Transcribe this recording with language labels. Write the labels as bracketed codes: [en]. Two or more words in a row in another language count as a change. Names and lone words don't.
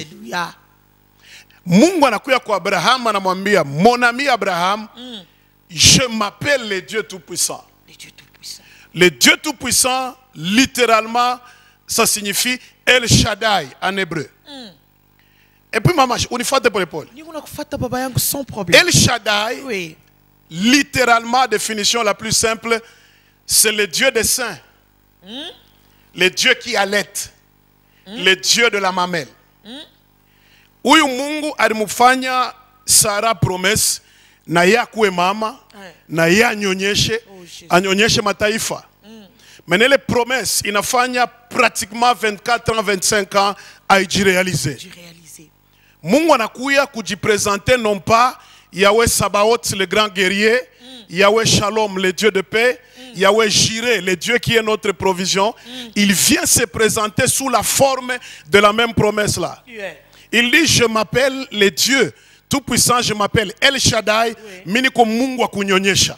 [fr] Alléluia. [sw] Mungu anakuya kwa Abraham anamwambia, [fr] mon ami Abraham, je m'appelle le Dieu Tout-Puissant. Le Dieu Tout-Puissant. Le Dieu Tout-Puissant, littéralement, ça signifie El Shaddai en hébreu. Et puis, maman, on y fait pour l'épaule. Sans problème. El Shaddai, littéralement, définition la plus simple, c'est le Dieu des saints. Le Dieu qui allait. Le Dieu de la mamelle. [sw] Huyu Mungu alimufanya Sara promesse na ya kuwe mama na ya anyonyeshe mataifa. [fr] Mais les promesses inafanya pratiquement 24 ans 25 ans aijirealize. [sw] Mungu anakuya kujipresenter [fr] non pas Yahweh Sabaoth le grand guerrier, Yahweh Shalom le Dieu de paix, Yahweh Jireh le Dieu qui est notre provision. Il vient se présenter sous la forme de la même promesse là. Il dit, je m'appelle le Dieu Tout-Puissant, je m'appelle El Shaddai, [sw] miniko Mungu wa kunyonyesha.